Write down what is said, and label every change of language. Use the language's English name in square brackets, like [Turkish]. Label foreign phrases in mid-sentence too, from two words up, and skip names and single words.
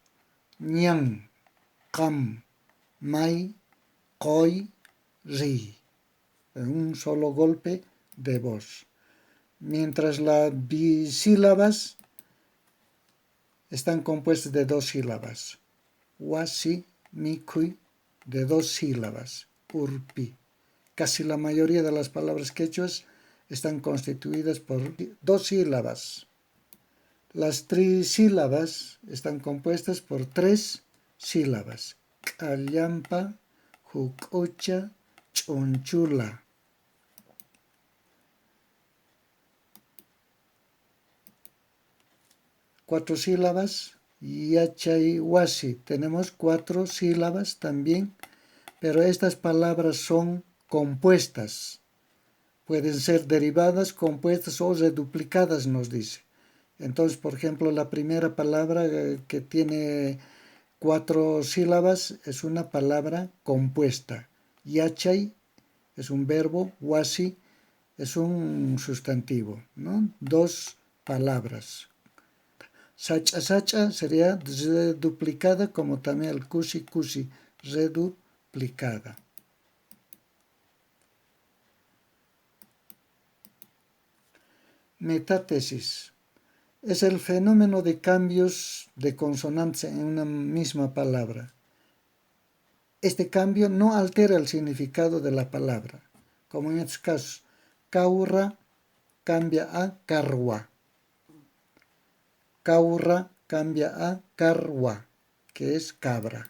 [Quechua] Ñan, cam, mai, coy, ri. [Spanish] En un solo golpe de voz. Mientras las bisílabas están compuestas de 2 sílabas. [Quechua] Wasi, mikui, [Spanish] de 2 sílabas. Urpi. Casi la mayoría de las palabras quechuas están constituidas por 2 sílabas. Las trisílabas están compuestas por 3 sílabas. [Quechua] Callampa, jucucha, chunchula. [Spanish] Cuatro sílabas, [Quechua] yachay, wasi. [Spanish] Tenemos 4 sílabas también, pero estas palabras son compuestas. Pueden ser derivadas, compuestas o reduplicadas, nos dice. Entonces, por ejemplo, la primera palabra que tiene 4 sílabas es una palabra compuesta. Yachay es un verbo, wasi es un sustantivo, ¿no? 2 palabras. [Quechua] Sacha, sacha [Spanish] sería reduplicada, como también el [Quechua] kusi, kusi, [Spanish] reduplicada. Metátesis. Es el fenómeno de cambios de consonantes en una misma palabra. Este cambio no altera el significado de la palabra, como en estos casos. Caurra cambia a carwa. Caurra cambia a carwa, que es cabra.